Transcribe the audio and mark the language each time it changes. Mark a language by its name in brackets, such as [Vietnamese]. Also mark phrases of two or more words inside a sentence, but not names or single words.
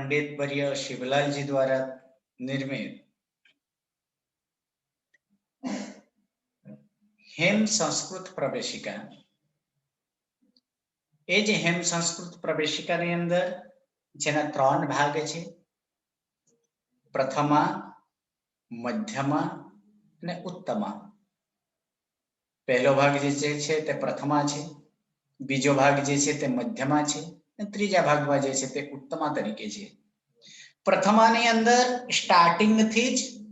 [Hindi] पंडित वर्य शिवलाल जी द्वारा निर्मित हेम संस्कृत प्रवेशिका [Gujarati] એ જે [Hindi] हेम संस्कृत [Gujarati] प्रवेशिका ની અંદર જેના 3 ભાગ છે પ્રથમા મધ્યમા અને ઉત્તમા પહેલો ભાગ જે છે તે પ્રથમા છે બીજો ભાગ જે છે તે મધ્યમા છે અને ત્રીજા ભાગમાં જે છે તે ઉત્તમા તરીકે છે પ્રથમાની અંદર સ્ટાર્ટિંગ થી જ